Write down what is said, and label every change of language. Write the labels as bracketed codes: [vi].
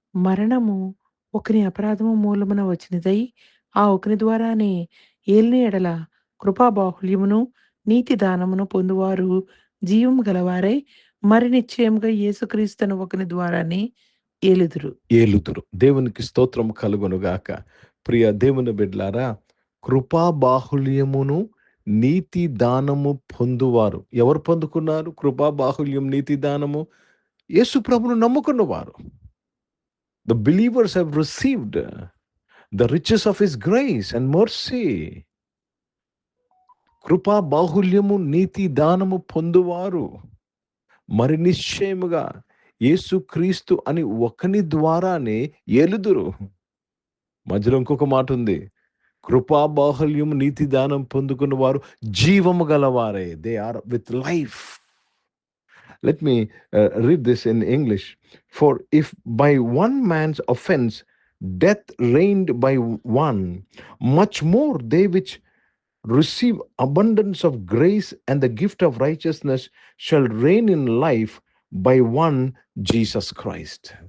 [te] మరణము ఒకని అపరాధము మూలమున వచ్చినదై ఆ ఒకని ద్వారానే ఏలిన ఎడల కృపా బాహుల్యమును నీతి దానమును పొందువారు జీవము గలవారై మరి నిశ్చయముగా యేసుక్రీస్తును ఒకని ద్వారానే ఏలుదురు. దేవునికి స్తోత్రం కలుగునుగాక. ప్రియ దేవుని బిడ్డలారా, కృపా బాహుల్యమును నీతి దానము పొందువారు ఎవరు పొందుకున్నారు? కృపా బాహుల్యం నీతి దానము యేసు ప్రభును నమ్ముకున్నవారు. [en] The believers have received the riches of his grace and mercy. [te] కృపా బాహుల్యము నీతి దానము పొందువారు మరి నిశ్చయముగా యేసుక్రీస్తు అని ఒకని ద్వారానే ఏలుదురు. మధ్యలో ఇంకొక మాట ఉంది, కృపా బాహుల్యము నీతి దానం పొందుకున్న వారు జీవము గలవారే. [en] They are with life. Let me read this in English. For if by one man's offense death reigned by one, much more they which receive abundance of grace and the gift of righteousness shall reign in life by one Jesus Christ.